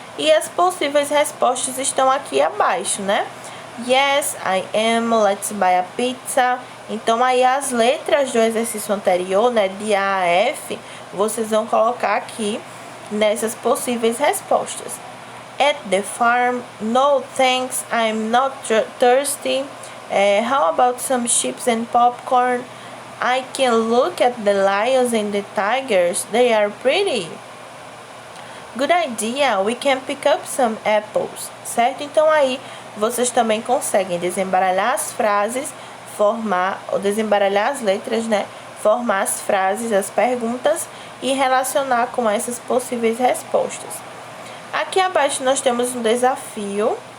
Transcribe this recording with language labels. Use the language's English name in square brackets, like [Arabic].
[Portuguese] E as possíveis respostas estão aqui abaixo, né? [English] Yes, I am, let's buy a pizza. [Portuguese] Então, aí as letras do exercício anterior, né? De A a F, vocês vão colocar aqui nessas possíveis respostas. [English] At the farm, no thanks, I'm not thirsty. How about some chips and popcorn? I can look at the lions and the tigers, they are pretty. Good idea, we can pick up some apples. [Portuguese] Certo? Então aí vocês também conseguem desembaralhar as frases, ou desembaralhar as letras, né? Formar as frases, as perguntas e relacionar com essas possíveis respostas. Aqui abaixo nós temos um desafio.